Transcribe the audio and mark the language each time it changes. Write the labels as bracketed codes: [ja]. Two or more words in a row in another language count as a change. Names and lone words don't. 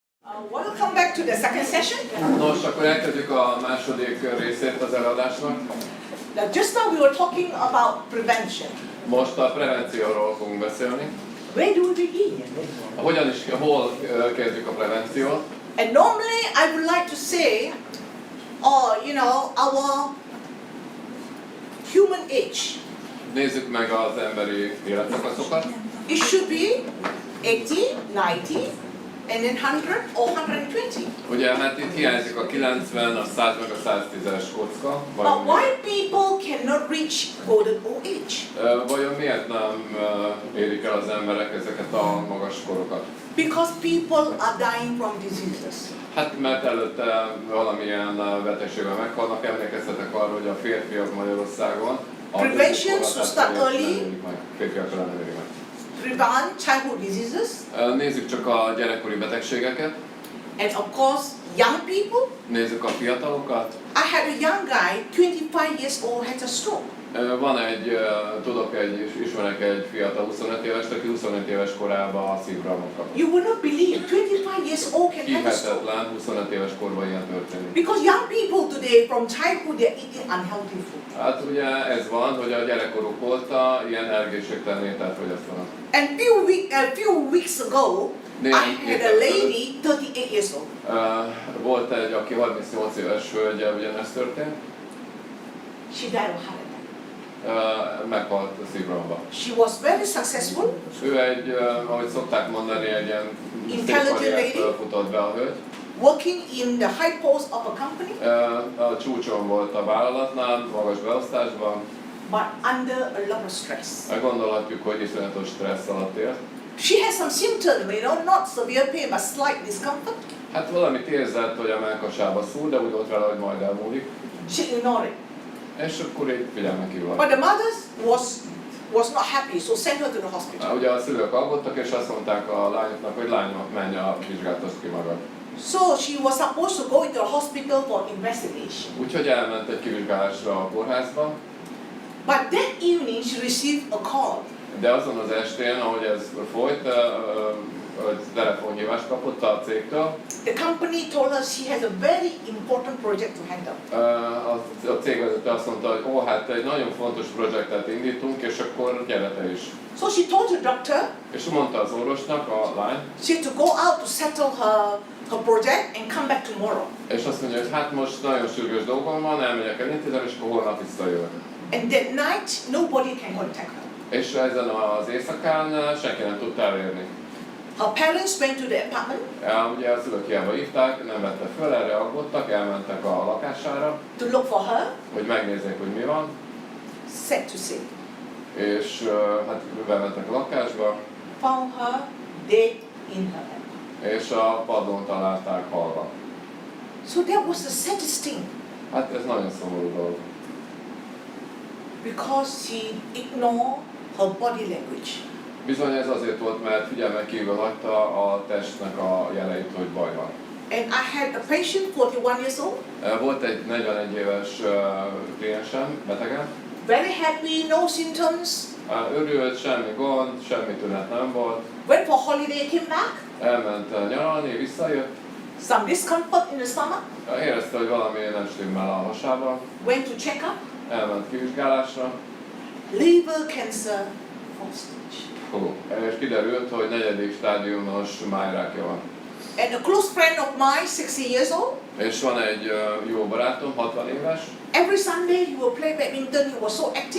[en] Welcome back to the second session. [hu] Nos, akkor elkezdjük a második részét az előadásnak. [en] Now, just now we were talking about prevention. [hu] Most a prevencióról fogunk beszélni. [en] Where do we begin? [hu] Hol kezdjük a prevenciót? [en] And normally I would like to say, our human age. [hu] Nézzük meg az emberi életszakaszokat. [en] It should be 80, 90, and then 100 or 120. [hu] Ugye, mert itt hiányzik a 90, a 100 meg a 110-es kocka. [en] But why people cannot reach golden old age? [hu] Vajon miért nem érik el az emberek ezeket a magas korokat? [en] Because people are dying from diseases. [hu] Hát mert előtte valamilyen betegségben meghalnak. Emlékeztetek arra, hogy a férfiak Magyarországon [en] Prevention should start early. [hu] Férfiak nem érik meg. [en] Prevent childhood diseases. [hu] Nézzük csak a gyerekkori betegségeket. [en] And of course, young people. [hu] Nézzük a fiatalokat. [en] I had a young guy, 25 years old, had a stroke. [hu] Ismerek egy fiatal 25 éves, aki 25 éves korában a szívrohamot kapott. [en] You will not believe 25 years old can have a stroke. [hu] Hihetetlen, 25 éves korban ilyen történik. [en] Because young people today, from childhood, they are eating unhealthy food. [hu] Hát ugye ez van, hogy a gyerekkoruk óta ilyen egészségtelen ételt fogyasztanak. [en] And few weeks ago, I had a lady, 38 years old. [hu] Volt egy, aki 38 éves hölgyel ugyanezt történt. [en] She died of heart attack. [hu] Meghalt a szívrohamba. [en] She was very successful. [hu] Ő egy, ahogy szokták mondani, egy ilyen intelligent futott be a hölgy. [en] Working in the high post of a company. [hu] A csúcson volt a vállalatnál, magas beosztásban. [en] But under a lot of stress. [hu] Gondolhatjuk, hogy iszonyatos stressz alatt élt. [en] She has some symptoms, not severe pain, but slight discomfort. [hu] Hát valamit érzett, hogy a mellkasába szúr, de úgy volt vele, hogy majd elmúlik. [en] She ignored it. [hu] És akkor így figyelmen kívül. [en] But the mother was not happy, so sent her to the hospital. [hu] Ugye a szülők aggódtak, és azt mondták a lányoknak, hogy lányom, menj a vizsgáltasd ki magad. [en] So she was supposed to go into the hospital for investigation. [hu] Úgyhogy elment egy kivizsgálásra a kórházba. [en] But that evening she received a call. [hu] De azon az estén, ahogy ez folyt, telefonhívást kapott a cégtől. [en] The company told her she has a very important project to handle. [hu] A cégvezető azt mondta, hogy hát egy nagyon fontos projektet indítunk, és akkor gyere te is. [en] So she told the doctor. [hu] És mondta az orvosnak, a lány. [en] She had to go out to settle her project and come back tomorrow. [hu] És azt mondja, hogy hát most nagyon sürgős dolgom van, elmegyek elintézem, és akkor holnap visszajövök. [en] And that night nobody can contact her. [hu] És ezen az éjszakán senki nem tudta elérni. [en] Her parents went to the apartment. [hu] Ugye a szülők hiába hívták, nem vette föl, erre aggódtak, elmentek a lakására. [en] To look for her. [hu] Hogy megnézzék, hogy mi van. [en] Sad to say. [hu] És hát bementek a lakásba. [en] Found her dead in her bed. [hu] És a padlón találták halva. [en] So that was the saddest thing. [hu] Hát ez nagyon szomorú dolog. [en] Because she ignored her body language. [hu] Bizony ez azért volt, mert figyelmen kívül hagyta a testnek a jeleit, hogy baj van. [en] And I had a patient, 41 years old. [hu] Volt egy 41 éves kliensem, betegem. [en] Very happy, no symptoms. [hu] Örült, semmi gond, semmi tünet nem volt. [en] Went for holiday, came back. [hu] Elment nyaralni, visszajött. [en] Some discomfort in the stomach. [hu] Érezte, hogy valami nem stimmel a hasában. [en] Went to check up. [hu] Elment kivizsgálásra. [en] Liver cancer, fourth stage. [hu] És kiderült, hogy 4. stádiumos májrákja van. [en] And a close friend of mine, 60 years old. [hu] És van egy jó barátom, 60 éves. [en] Every Sunday he will play badminton. He was so active.